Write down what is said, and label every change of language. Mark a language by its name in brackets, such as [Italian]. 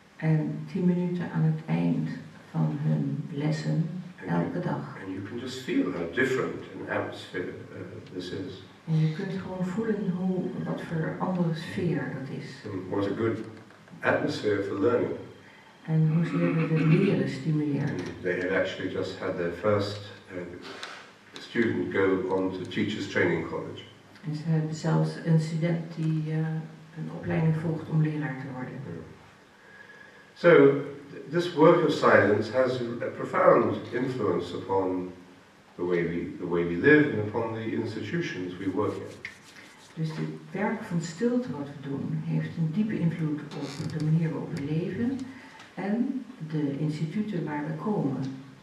[Dutch] En 10 minuten aan het eind van hun lessen elke dag. [English] And you can just feel how different an atmosphere this is. [Dutch] En je kunt gewoon voelen wat voor andere sfeer dat is. [English] And what a good atmosphere for learning. [Dutch] En hoezeer we het leren stimuleert. [English] And they had actually just had their first student go on to Teachers Training College. [Dutch] En ze hebben zelfs een student die een opleiding volgt om leraar te worden. [English] So this work of silence has a profound influence upon the way we live and upon the institutions we work in. [Dutch] Dus het werk van stilte wat we doen heeft een diepe invloed op de manier waarop we leven en de instituten waar we komen.